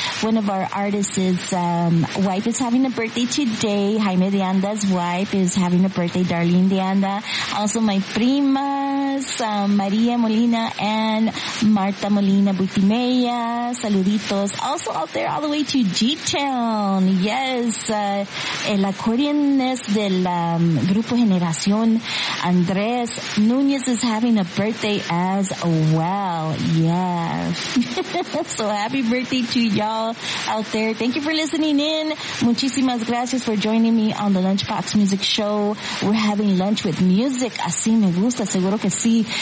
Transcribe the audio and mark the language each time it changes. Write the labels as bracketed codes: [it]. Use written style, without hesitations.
[en] One of our artists' wife is having a birthday today. Jaime de Anda's wife is having a birthday, Darlene de Anda. Also, my primas, Maria Molina and Marta Molina Butimeya. [es] Saluditos. [en] Also out there all the way to G-Town. Yes, el accordion is del Grupo Generación. Andres Nunez is having a birthday as well. Yeah. So happy birthday to y'all out there. Thank you for listening in. [es] Muchísimas gracias [en] for joining me on the Lunchbox Music Show. We're having lunch with music. [es] Así me gusta. Seguro que sí.